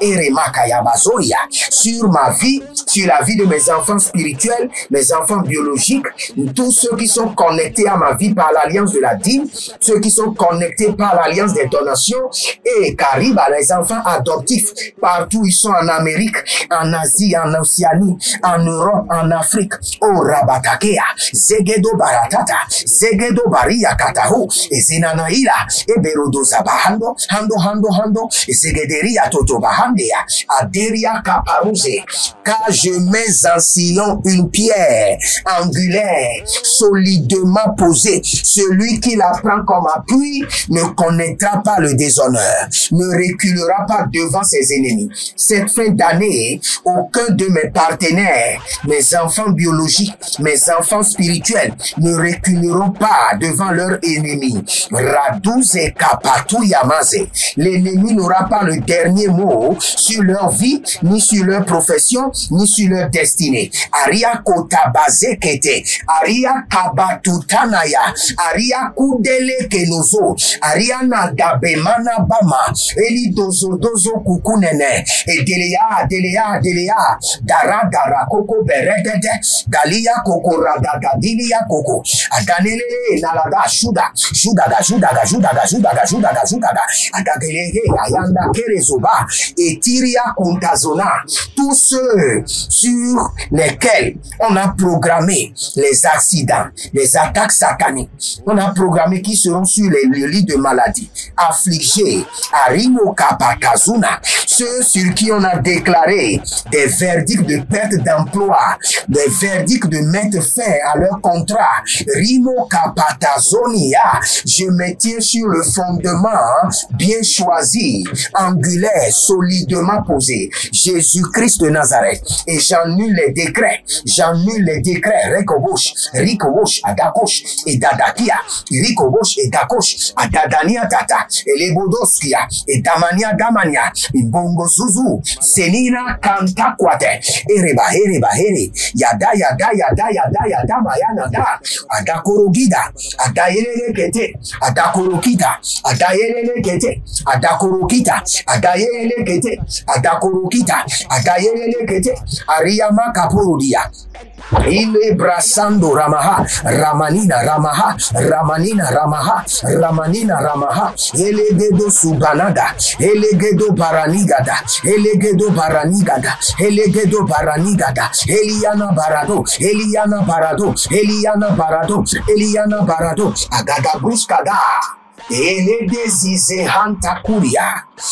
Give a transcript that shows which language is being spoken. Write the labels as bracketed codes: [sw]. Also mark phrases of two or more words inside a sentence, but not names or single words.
[fr] Sur ma vie, sur la vie de mes enfants spirituels, mes enfants biologiques, tous ceux qui sont connectés à ma vie par l'alliance de la dîme, ceux qui sont connectés par l'alliance des donations, et Cariba, les enfants adoptifs, partout ils sont en Amérique, en Asie, en Océanie, en Europe, en Afrique, au Rabatakea, Zegedo Baratata, Zegedo Baria Katahu, et Zenanaïla, et Berodoza Bahando, Hando, et Zegederia Toto Bahandea, Aderia Kaparouze, car je mets en Sion une pierre angulaire, solidement posée. Celui qui la prend comme appui ne connaîtra pas le déshonneur, ne reculera pas devant ses ennemis. Cette fin d'année, aucun de mes partenaires, mes enfants biologiques, mes enfants spirituels, ne reculeront pas devant leurs ennemis. Radouze Kapatou Yamaze. L'ennemi n'aura pas le dernier mot sur leur vie, ni sur leur profession, ni sur leur destinée. Aria Kotabaze Kete, Aria Kabatutanaya, Aria Kudele Kenozo, Aria Nadabemana Bama, Eli Dozo Kukunene, et Delea, Dara Koko Beregede, Dalia Koko Radagadilia Koko, Adanele Nalada Shudaga, Adagelege, Ayanda Kerezoba, et Tiria Kuntazona, tous ceux sur lesquels on a programmé les accidents, les attaques sataniques, on a programmé qui seront sur le lit de maladie, affligés, Arimo Kapakazuna, ceux sur qui on a déclaré des verdicts de perte d'emploi, des verdicts de mettre fin à leur contrat, Rimo Kapatazonia, je me tiens sur le fondement bien choisi, angulaire, solidement posé, Jésus-Christ de Nazareth, et j'annule les décrets, Rikobosh, Adakosh, et Dadakia, Rikobosh, et Dakosh, Adadania Tata, et Lebodoskia, et Damania, et Bongo Zuzu, Senina Kantakwate, Ereba, Yada, Mayana, Adakorogida, Adayerekete, Adakorokita, adakurukita, adayelele kete, adakurukita, adayelele kete, adakurukita, adayelele kete, ariyama kapurudia. Ile brasando ramaha, ramanina ramaha, ramanina ramaha, ramanina ramaha, elegedo subanada, elegedo baranigada, elegedo baranigada, elegedo baranigada, Eliana barado, Eliana barado, Eliana barado, Eliana barado, agada bruskada, ele desize hantakuria.